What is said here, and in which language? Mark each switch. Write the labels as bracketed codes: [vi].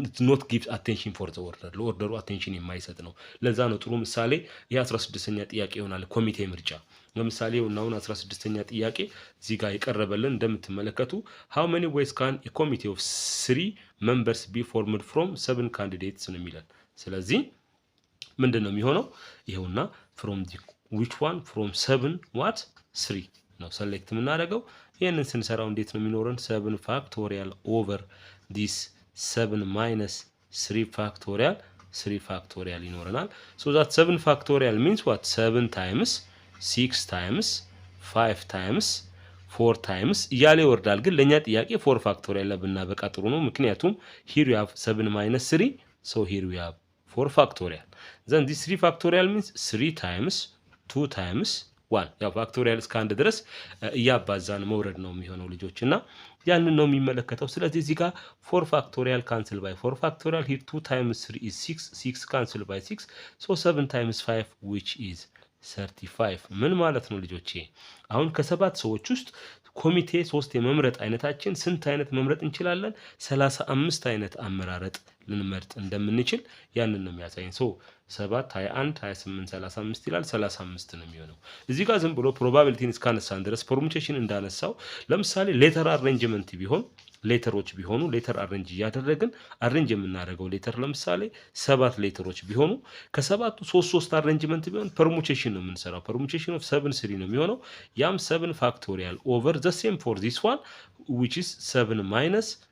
[en] not give attention for the order [am] ለኦርደሩ አቴንሽን የማይሰጥ ነው። ለዛ ነው ጥሩ ምሳሌ የ16ኛ ጥያቄ ይሆናል። ኮሚቴ ምርጫ ለምሳሌ እናውን 16ኛ ጥያቄ እዚህ ጋር የቀረበልን እንደምትመለከቱ [en] how many ways can a committee of 3 members be formed from 7 candidates [am] ነው የሚለን። ስለዚህ ምንድነው የሚሆነው? ይሄውና [en] from the which one from 7 what 3 [am] ነው ሴሌክት የምናደርገው። ይሄንን ስንሰራው እንዴት ነው የሚኖረን? [en] 7 factorial over this 7 minus 3 factorial [am] ይኖረናል። [en] so that 7 factorial means what 7 times 6 times 5 times 4 times [am] እያለ ይወርዳል። ግን ለኛ ጥያቄ [en] 4 factorial [am] ብናበቃ ጥሩ ነው። ምክንያቱም [en] here you have 7 minus 3 so here we have 4 factorial then this 3 factorial means 3 times 2 times 1 [am] ያው ፋክቶሪያል እስከ 1 ድረስ እያባዛን መውረድ ነው የሚሆነው ልጆችና ያንን ነው የሚመለከተው። ስለዚህ እዚህ ጋር [en] 4 factorial cancel by 4 factorial here 2 times 3 is 6 cancel by 6 so 7 times 5 which is 35 [am] ምን ማለት ነው ልጆቼ? አሁን ከሰባት ሰዎች ውስጥ ኮሚቴ 3 የመምረጥ አይነታችን ስንት አይነት መምረጥ እንችላለን? 35 አይነት አመራረጥ ልንመርጥ እንደምንችል ያንን ነው የሚያሳየን። 7 21 28 35 ይላል 35 ነው የሚሆነው። እዚህ ጋር ዝም ብሎ ፕሮባቢሊቲን እስካነሳን ድረስ ፐርሙቴሽን እንዳነሳው ለምሳሌ ሌተር አሬንጅመንት ቢሆን ሌተሮች ቢሆኑ ሌተር አሬንጅ ያደረግን አሬንጅ የምናደርገው ሌተር ለምሳሌ 7 ሌተሮች ቢሆኑ ከሰባቱ 3 አሬንጅመንት ቢሆን ፐርሙቴሽን ነው የምንሰራው። ፐርሙቴሽን ኦፍ 7 3 ነው የሚሆነው። ያም 7 ፋክቶሪያል ኦቨር ዘ ሴም ፎር ዚስ ዋን [en] which is 7 minus